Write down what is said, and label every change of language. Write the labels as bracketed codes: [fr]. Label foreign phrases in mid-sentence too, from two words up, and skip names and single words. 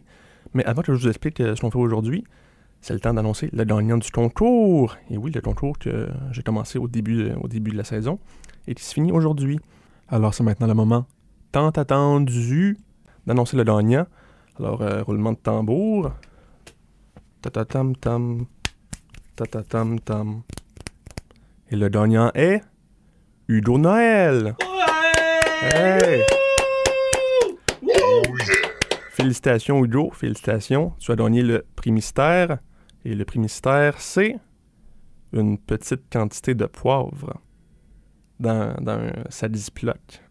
[fr] Mais avant que je vous explique ce qu'on fait aujourd'hui, c'est le temps d'annoncer le gagnant du concours. Et oui, le concours que j'ai commencé au début de la saison et qui se finit aujourd'hui. Alors, c'est maintenant le moment tant attendu d'annoncer le gagnant. Alors, roulement de tambour. Ta-ta-tam-tam. Ta-ta-tam-tam. Et le gagnant est Hugo Noël. Hey! Félicitations Hugo, félicitations. Tu as gagné le prix mystère. Et le prix mystère, c'est une petite quantité de poivre dans un sac Ziploc.